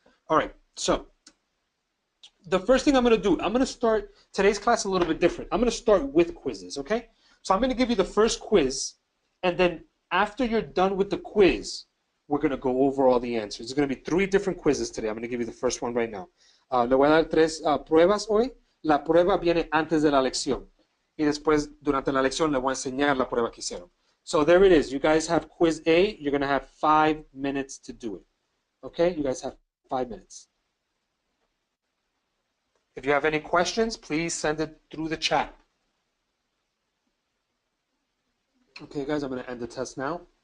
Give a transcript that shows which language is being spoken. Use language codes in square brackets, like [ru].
[en] All right, so the first thing I'm going to do, I'm going to start today's class a little bit different. I'm going to start with quizzes, okay? So I'm going to give you the first quiz, and then after you're done with the quiz, we're going to go over all the answers. There's going to be 3 different quizzes today. I'm going to give you the first one right now. [es] Le voy a dar 3 pruebas hoy. La prueba viene antes de la lección. Y después, durante la lección, le voy a enseñar la prueba que hicieron. [en] So there it is. You guys have quiz A. You're going to have 5 minutes to do it. Okay? You guys have 5 minutes. If you have any questions, please send it through the chat. Okay, guys, I'm going to end the test now.